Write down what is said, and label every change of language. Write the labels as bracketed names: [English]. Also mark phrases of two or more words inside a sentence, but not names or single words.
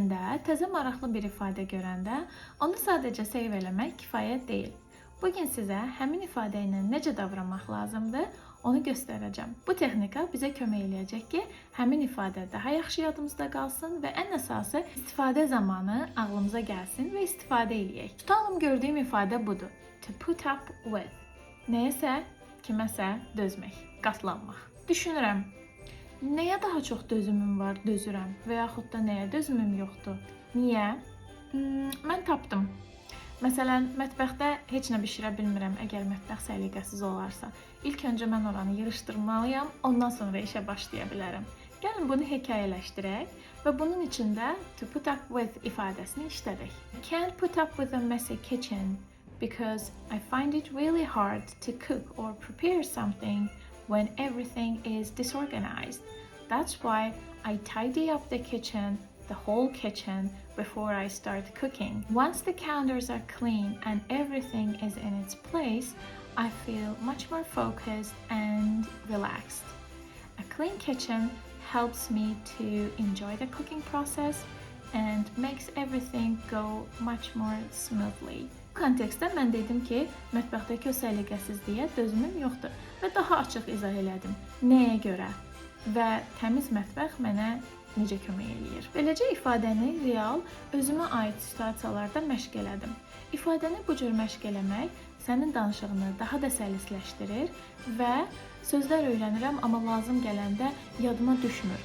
[Azerbaijani] təzə maraqlı bir ifadə görəndə onu sadəcə seyv eləmək kifayət deyil. Bugün sizə həmin ifadə ilə necə davranmaq lazımdır, onu göstərəcəm. Bu texnika bizə kömək eləyəcək ki, həmin ifadə daha yaxşı yadımızda qalsın və ən əsası istifadə zamanı ağlımıza gəlsin və istifadə eləyək. Tutalım gördüyüm ifadə budur. [English] To put up with. [Azerbaijani] Nəyəsə, kiməsə dözmək, qatlanmaq. Düşünürəm, nəyə daha çox dözümüm var, dözürəm və yaxud da nəyə dözümüm yoxdur? Niyə? Mən tapdım. Məsələn, mətbəxdə heç nə bişirə bilmirəm, əgər mətbəx səliqəsiz olarsa. İlk öncə mən oranı yığışdırmalıyam, ondan sonra işə başlaya bilərəm. Gəlin bunu hekayələşdirək və bunun içində [English] to put up with [Azerbaijani] ifadəsini işlədək. [English] I can't put up with a messy kitchen because I find it really hard to cook or prepare something when everything is disorganized. That's why I tidy up the kitchen, the whole kitchen, before I start cooking. Once the counters are clean and everything is in its place, I feel much more focused and relaxed. A clean kitchen helps me to enjoy the cooking process and makes everything go much more smoothly. [Azerbaijani] Bu kontekstdə mən dedim ki, mətbəxdəki o səliqəsizliyə dözümüm yoxdur və daha açıq izah elədim. Nəyə görə və təmiz mətbəx mənə necə kömək eləyir. Beləcə ifadəni real, özümə aid situasiyalarda məşq elədim. İfadəni bu cür məşq eləmək sənin danışığını daha da səlisləşdirir və sözlər öyrənirəm, amma lazım gələndə yadıma düşmür.